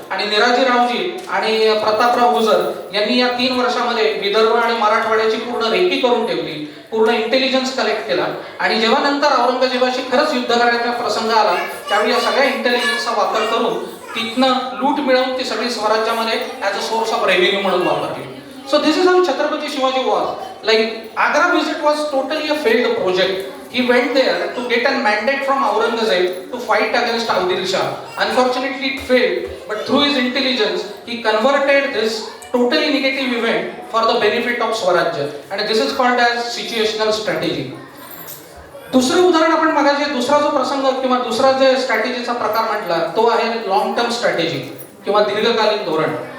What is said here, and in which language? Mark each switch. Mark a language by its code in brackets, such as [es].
[mr] आणि निराजीरावजी आणि प्रतापराव गुजर यांनी या 3 वर्षामध्ये विदर्भ आणि मराठवाड्याची पूर्ण रेकी करून ठेवली, पूर्ण इंटेलिजन्स कलेक्ट केला. आणि जेव्हा नंतर औरंगजेबाशी खरंच युद्ध करण्याचा प्रसंग आला त्यावेळी या सगळ्या इंटेलिजन्सचा वापर करून तिथनं लूट मिळवून ती सगळी स्वराज्यामध्ये [en] as a source of revenue [mr] म्हणून वापरली. [en] So this is how Chhatrapati Shivaji was. Like Agra visit was totally a failed project. He went there to get a mandate from Aurangzeb to fight against Adil Shah. Unfortunately it failed, but through his intelligence he converted this totally negative event for the benefit of Swarajya. And this is called as situational strategy. [mr] दुसरं उदाहरण आपण मगाशी दुसरा जो प्रसंग किंवा दुसरा जे स्ट्रॅटेजीचा प्रकार म्हटला तो आहे लॉंग टर्म स्ट्रॅटेजी किंवा दीर्घकालीन धोरण.